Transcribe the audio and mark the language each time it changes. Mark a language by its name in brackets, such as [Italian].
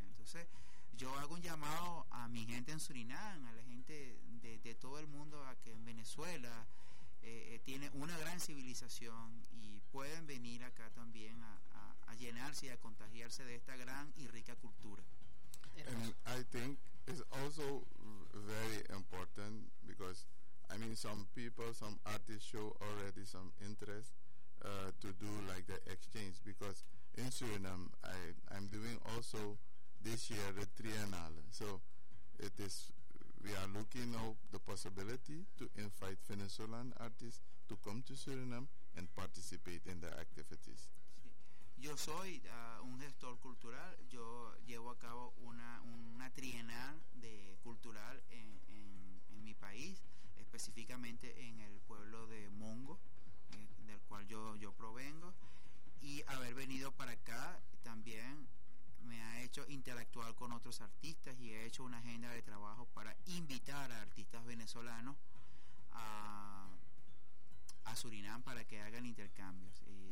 [Spanish] Entonces, yo hago un llamado a mi gente en Surinam, a la gente de todo el mundo, a que en Venezuela tiene una gran civilización y pueden venir acá también a llenarse y a contagiarse de esta gran y rica cultura. [English] And I think it's also very important because, I mean, some people, some artists show already some interest to do like the exchange, because in Suriname, I'm doing also this year the Triennale. So it is, we are looking now the possibility to invite Venezuelan artists to come to Suriname and participate in the activities. [Spanish] Yo soy un gestor cultural, yo llevo a cabo una trienal de cultural en mi país, específicamente en el pueblo de Mongo, del cual yo provengo, y haber venido para acá también me ha hecho interactuar con otros artistas y he hecho una agenda de trabajo para invitar a artistas venezolanos a Surinam para que hagan intercambios.